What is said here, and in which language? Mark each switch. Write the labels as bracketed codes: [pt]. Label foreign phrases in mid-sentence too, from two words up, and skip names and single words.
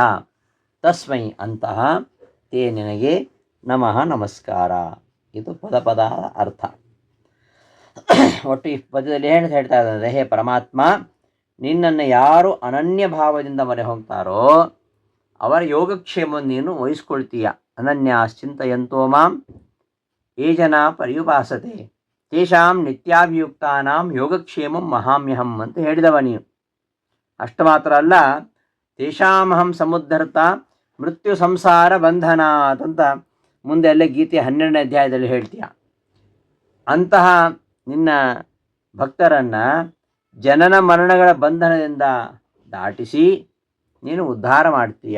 [kn] ತಸ್ಮೈ ಅಂತಹ ತೇ ನಿನಗೆ ನಮಃ ನಮಸ್ಕಾರ. ಇದು ಪದ ಅರ್ಥ. ಒಟ್ಟು ಈ ಪದ್ಯದಲ್ಲಿ ಏನು ಹೇಳ್ತಾ ಇದ್ದಾರೆ, ಹೇ ಪರಮಾತ್ಮ, ನಿನ್ನನ್ನು ಯಾರು ಅನನ್ಯ ಭಾವದಿಂದ ಮೊರೆ ಹೋಗ್ತಾರೋ ಅವರ ಯೋಗಕ್ಷೇಮವನ್ನು ನೀನು ವಹಿಸ್ಕೊಳ್ತೀಯ. [sa] ಅನನ್ಯಾಶ್ಚಿಂತಯಂತೋ ಮಾಂ ಯೇ ಜನಾ ಪರ್ಯುಪಾಸತೆ ತೇಷಾಂ ನಿತ್ಯಾಭಿಯುಕ್ತಾನಾಂ ಯೋಗಕ್ಷೇಮಂ ಮಹಾಮ್ಯಹಂ [kn] ಅಂತ ಹೇಳಿದವ ನೀನು. ಅಷ್ಟು ಮಾತ್ರ ಅಲ್ಲ, [sa] ತೇಷಾಮಹಂ ಸಮುದ್ಧರ್ತ ಮೃತ್ಯು ಸಂಸಾರ ಬಂಧನಾತ್ [kn] ಅಂತ ಮುಂದೆ ಅಲ್ಲೇ ಗೀತೆ 12ನೇ ಅಧ್ಯಾಯದಲ್ಲಿ ಹೇಳ್ತೀಯ. ಅಂತಹ ನಿನ್ನ ಭಕ್ತರನ್ನು ಜನನ ಮರಣಗಳ ಬಂಧನದಿಂದ ದಾಟಿಸಿ ನೀನು ಉದ್ಧಾರ ಮಾಡ್ತೀಯ.